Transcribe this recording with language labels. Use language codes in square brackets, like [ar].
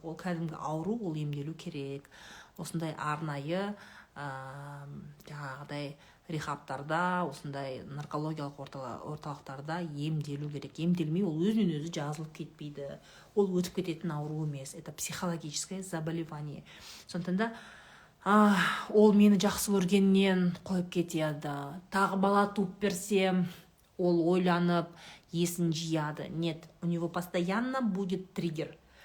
[kk] Ол кәдімгі ауру, ол емделу керек. Осындай арнайы жаңағыдай рехабтарда, осындай наркологиялық орталықтарда емделу керек. Емделмей ол өзінен өзі жазылып кетпейді. Ол өтіп кететін ауру емес. [ru] Это психологическое заболевание. [kk] Сондықтан да ол мені жақсы көргеннен қойып кетеді. Тағы бала туып берсем, ол ойланып, есін жияды. [ru] Нет, у него постоянно будет триггер.